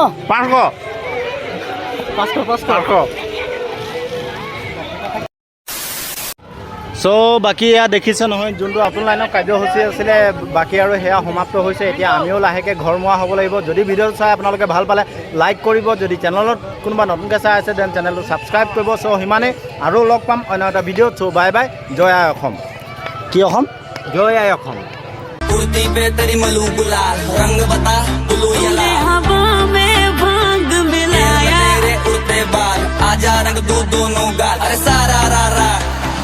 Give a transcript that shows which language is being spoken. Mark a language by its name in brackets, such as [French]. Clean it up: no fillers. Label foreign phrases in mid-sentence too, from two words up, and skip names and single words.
[Assamese] 500 চ' বাকী এয়া দেখিছে নহয় যোনটো নতুন লাইনৰ কাৰ্যসূচী আছিলে বাকী আৰু সেয়া সমাপ্ত হৈছে এতিয়া আমিও লাহেকৈ ঘৰ মোৱা হ'ব লাগিব যদি ভিডিঅ'টো চাই আপোনালোকে ভাল পালে লাইক কৰিব যদি চেনেলত কোনোবা নতুনকৈ চাই আছে দেন চেনেলটো ছাবস্ক্ৰাইব কৰিব চ' সিমানেই আৰু লগ পাম অন্য এটা ভিডিঅ'ত চ' [English] bye bye [Assamese] জয় আই অসম কি অসম জয় আই অসম [Hindi] कुर्ती पे तेरी मलू गुलाल रंग बता ब्लू या लाल हवा में भांग मिलाया तेरे उड़ते बाल आजा रंग दो दोनों गाल अरे सारा रा रा